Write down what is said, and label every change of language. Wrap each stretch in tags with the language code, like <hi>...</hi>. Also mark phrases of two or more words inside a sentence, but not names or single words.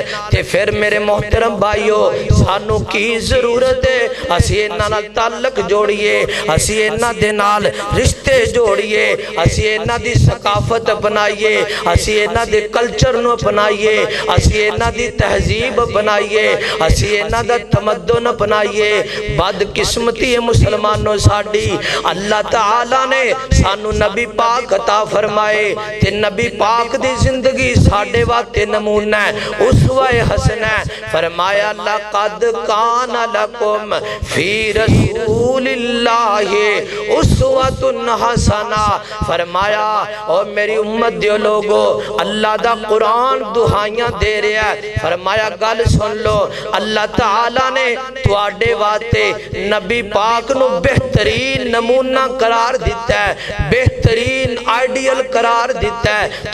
<pa>تے فیر میرے محترم بھائیو سانوں کی ضرورت ہے اسی اِنہاں نال تعلق جوڑیئے، اسی اِنہاں دے نال رشتے جوڑیئے، اسی اِنہاں دی ثقافت اپنائیے، اسی اِنہاں دے کلچر نوں اپنائیے، اسی اِنہاں دی تہذیب اپنائیے، اسی اِنہاں دا تمدن اپنائیے. بدقسمتی ہے مسلمانو ساڈی، اللہ تعالیٰ نے سانوں نبی پاک عطا فرمائے تے نبی پاک دی زندگی ساڈے واسطے نمونہ ہے,</pa> <ar>أسوة حسنة</ar> <pa>है।</pa> <ar>فرمایا لقد كان لكم في رسول الله أسوة حسنة.</ar> <pa>فرمایا او میری امت دے لوکو اللہ دا قرآن دہائیاں دے رہا ہے. فرمایا گل سن لو، اللہ تعالیٰ نے تہاڈے واسطے نبی پاک نوں بہترین نمونہ قرار دتا ہے، بہترین آئیڈیل قرار دتا ہے.</pa>